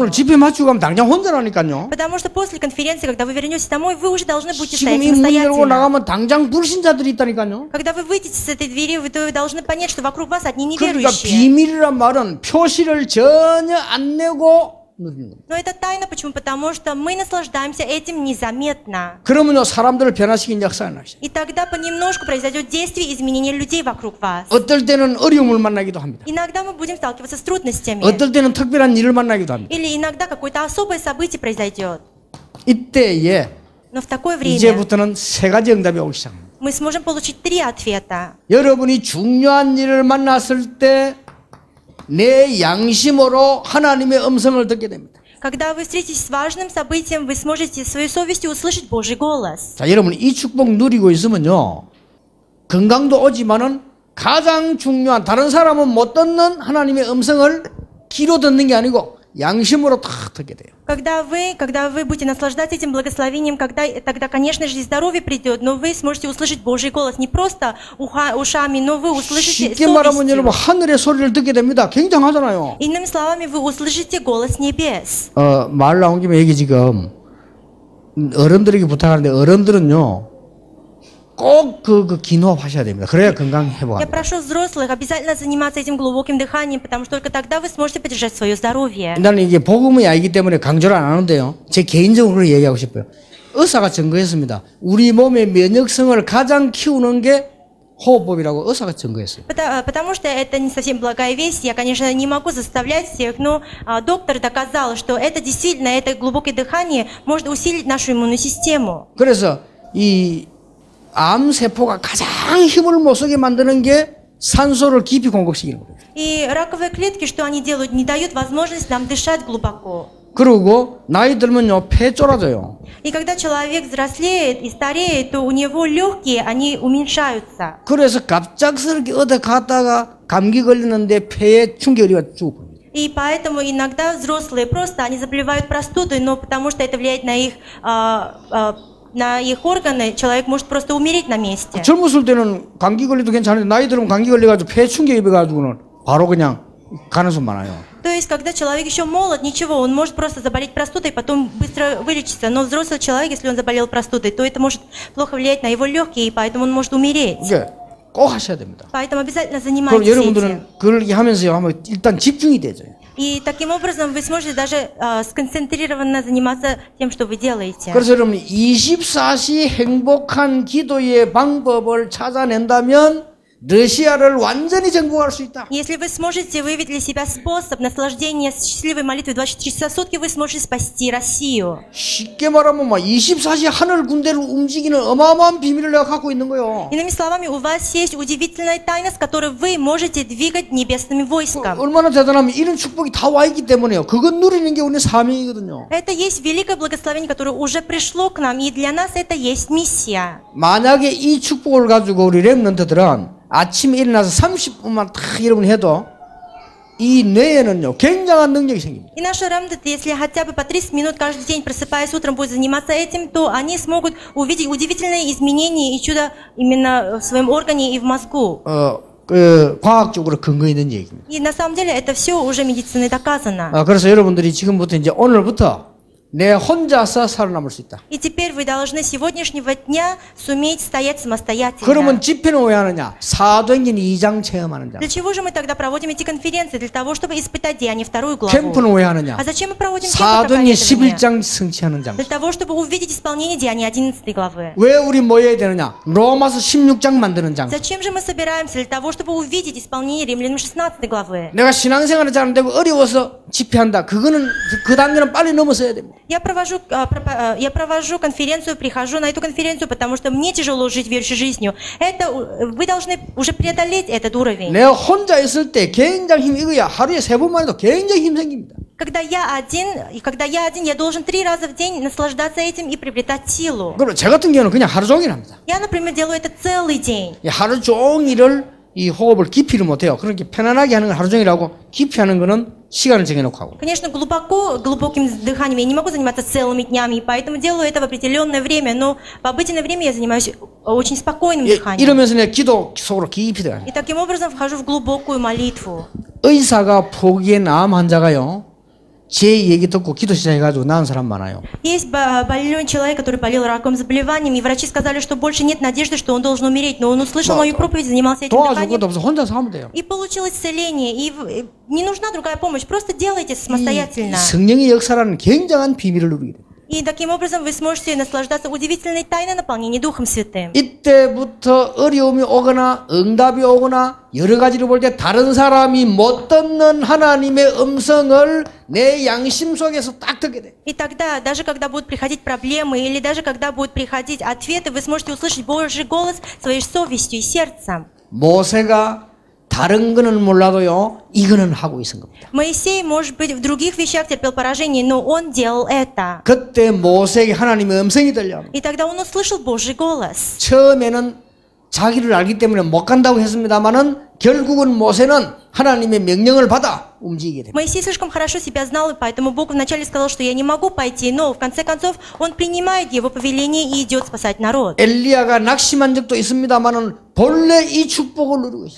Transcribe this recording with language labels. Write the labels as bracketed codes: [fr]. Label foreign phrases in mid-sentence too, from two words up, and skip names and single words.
[ko] 오늘 집회 마치고 가면 당장 혼자라니까요. [ru] Потому что после конференции, когда вы вернетесь домой, вы уже должны будете [ko] 지금 [ru] стоять [ko] 이 문 열고 [ru] самостоятельно. [ko] 나가면 당장 불신자들이 있다니까요. [ru] Когда вы выйдете с этой двери, вы должны понять, что вокруг вас одни [ko] 그러니까 [ru] неверующие. [ko] 비밀이란 말은 표시를 전혀 안 내고 누리는 겁니다. [ru] Но это тайна, почему? Потому что мы наслаждаемся этим незаметно. [ko] 그러면요 사람들을 변화시키는 역사가 나죠. [ru] И тогда понемножку произойдет действие изменения людей вокруг вас. [ko] 어떨 때는 어려움을 만나기도 합니다. [ru] Иногда мы будем сталкиваться с трудностями. [ko] 어떨 때는 특별한 일을 만나기도 합니다. [ru] Или иногда какое-то особое событие произойдет. [ko] 이때에 [ru] Но в такое время [ko] 이제부터는 세 가지 응답이 오기 시작합니다. [ru] мы сможем получить 3 ответа. [ko] 여러분이 중요한 일을 만났을 때 내 양심으로 하나님의 음성을 듣게 됩니다. [ru] Когда вы встретитесь с важным событием, вы сможете своей совестью услышать Божий голос. [ko] 자, 여러분 이 축복 누리고 있으면요. 건강도 오지만은 가장 중요한 다른 사람은 못 듣는 하나님의 음성을 귀로 듣는 게 아니고 양심으로 탁 듣게 돼요. [ru] Когда вы будете наслаждаться этим благословением, тогда, конечно же, и здоровье придет, но вы сможете услышать Божий голос не просто ушами, но вы услышите [ko] 쉽게 말하면 여러분 [ru] совестью. [ko] 하늘의 소리를 듣게 됩니다. 굉장하잖아요. [ru] Иными словами, вы услышите голос небес. [ko] 말 나온 김에 얘기 지금 어른들에게 부탁하는데 어른들은요 꼭 그 기노업 하셔야 됩니다. 그래야 건강 [ru] Я [ko] 회복합니다. [ru] прошу взрослых обязательно заниматься этим глубоким дыханием, потому что только тогда вы сможете поддержать свое здоровье. [ko] 나는 이게 복음의 아이기 때문에 강조를 안 하는데요. 제 개인적으로 얘기하고 싶어요. 의사가 증거했습니다. 우리 몸의 면역성을 가장 키우는 게 호흡법이라고 의사가 증거했어요. [ru] Потому что это не совсем благая весть. Я, конечно, не могу заставлять всех, но доктор доказал, что это действительно, это глубокое дыхание может усилить нашу иммунную систему. [ko] 그래서 이 암세포가 가장 힘을 못 쓰게 만드는 게 산소를 깊이 공급시키는 거예요. [ru] И раковые клетки, что они делают, не дают возможность нам дышать глубоко. [ko] 그리고 나이 들면요, 폐 쫄아져요. [ru] И когда человек взрослеет и стареет, то у него легкие, они уменьшаются. [ko] 그래서 갑작스럽게 어디 갔다가 감기 걸리는데 폐에 충격이 와서 죽어버려요. [ru] И поэтому иногда взрослые просто, они заболевают простудой, но потому что это влияет на их органы, человек может просто умереть на месте. [ko] 젊었을 때는 감기 걸려도 괜찮은데 나이 들으면 감기 걸려가지고 폐 충격이 입어가지고는 바로 그냥 가능성 많아요. [ru] То есть, когда человек еще молод, ничего, он может просто заболеть простудой, потом быстро вылечиться. Но взрослый человек, если он заболел простудой, то это может плохо влиять на его легкие, и поэтому он может умереть. [ko] 이게 꼭 하셔야 됩니다. [ru] Поэтому обязательно [ko] 그럼 [ru] занимайтесь этим. [ko] 여러분들은 그걸 하면서 하면 일단 집중이 되죠. [ru] И таким образом вы сможете даже сконцентрированно заниматься тем, что вы делаете. [ko] 그래서 여러분 24시 행복한 기도의 방법을 찾아낸다면 러시아를 완전히 정복할 수 있다. [ru] Если вы сможете выявить для себя способ наслаждения счастливой молитвой 24 часа в сутки, вы сможете спасти Россию. [ko] 쉽게 말하면 24시 하늘 군대를 움직이는 어마어마한 비밀을 내가 갖고 있는 거예요. [ru] Иными словами, у вас есть удивительная тайна, с которой вы можете двигать небесными войском. [ko] 얼마나 대단하면 이런 축복이 다 와 있기 때문에요. 그것 누리는 게 우리 사명이거든요. [ru] Это есть великое благословение, которое уже пришло к нам, и для нас это есть миссия. [ko] 만약에 이 축복을 가지고 우리 렘넌트들은 아침에 일어나서 30분만 딱 여러분이 해도 이 뇌에는요 굉장한 능력이 생깁니다. [ru] И наши ремнанты, если хотя бы по 30 минут каждый день, просыпаясь утром, будут заниматься этим, то они смогут увидеть удивительные изменения и чудо именно в своем органе и в мозгу. [ko] 과학적으로 근거 있는 얘기입니다. [ru] И на самом деле это все уже медициной доказано. [ko] 그래서 여러분들이 지금부터 이제 오늘부터 내 혼자서 살아남을 수 있다. [ru] И теперь вы должны с сегодняшнего дня суметь стоять самостоятельно. [ko] 그러면 집회는 왜 하느냐? 사도행전 2장 체험하는 장. [ru] Для чего же мы тогда проводим эти конференции? Для того, чтобы испытать Деяние 2 главу. [ko] 캠프는 왜 하느냐? [ru] А зачем мы проводим [ko] 사도행전 [ru] проповедования? [ko] 11장 성취하는 장. [ru] Для того, чтобы увидеть исполнение Деяния 11 главы. [ko] 왜 우리 모여야 되느냐? 로마서 16장 만드는 장. [ru] Зачем же мы собираемся? Для того, чтобы увидеть исполнение Римлянам 16 главы. [ko] 내가 신앙생활을 잘 안 되고 어려워서 집회한다. 그거는 그 단계는 빨리 넘어서야 됩니다. [ru] Я провожу конференцию, прихожу на эту конференцию, потому что мне тяжело жить верующей жизнью. Это вы должны уже преодолеть этот уровень. [ko] 내가 혼자 있을 때 굉장히 힘 이거야. 하루에 3번만 해도 굉장히 힘 생깁니다. [ru] Когда я один, я должен 3 раза в день наслаждаться этим и приобретать силу. [ko] 그리고 제 같은 경우는 그냥 하루 종일 합니다. [ru] Я, например, делаю это целый день. [ko] 하루 종일을 이 호흡을 깊이를 못해요. 그렇게 편안하게 하는 건 하루 종일 하고 깊이 하는 거는 시간을 정해놓고 하고. [ru] Конечно, глубоким дыханием я не могу заниматься целыми днями, и поэтому делаю это в определенное время, но в обыденное время я занимаюсь очень спокойным дыханием. [ko] 이러면서 내가 기도 속으로 깊이 들어가요. [ru] И таким образом вхожу в глубокую молитву. [ko] 의사가 보기엔 암 환자가요. 제 얘기 듣고 기도 시작해가지고 나은 사람 많아요. [ru] Есть больной человек, который болел раковым заболеванием, и врачи сказали, что больше нет надежды, что он должен умереть, но он услышал мою проповедь, занимался этим [ko] 도와줄 것도 [ru] дыханием, [ko] 없어. 혼자서 하면 돼요. [ru] и получил исцеление. И не нужна другая помощь, просто делайте самостоятельно. [ko] 성령의 역사라는 굉장한 비밀을 누리게 돼요. [ru] И таким образом вы сможете наслаждаться удивительной тайной наполнения Духом Святым. [ko] 이때부터 어려움이 오거나 응답이 오거나 여러 가지로 볼 때 다른 사람이 못 듣는 하나님의 음성을 내 양심 속에서 딱 듣게 돼. [ru] И тогда, даже когда будут приходить проблемы, или даже когда будут приходить ответы, вы сможете услышать Божий голос своей совестью и сердцем. [ko] 모세가 다른 거는 몰라도요, 이거는 하고 있은 겁니다. [ru] Моисей, может быть, в других вещах терпел поражение, но он делал это. [ko] 그때 모세에게 하나님의 음성이 들려. [ru] И тогда он услышал Божий голос. [ko] 처음에는 자기를 알기 때문에 못 간다고 했습니다만은 결국은 모세는 하나님의 명령을 받아 움직이게 됩니다. [ru] Моисей слишком хорошо себя знал, и поэтому Бог вначале сказал, что я не могу пойти, но в конце концов он принимает его повеление и идет спасать народ. [ko] 엘리야가 낙심한 적도 있습니다만은 본래 이 축복을 누리고 있었어요.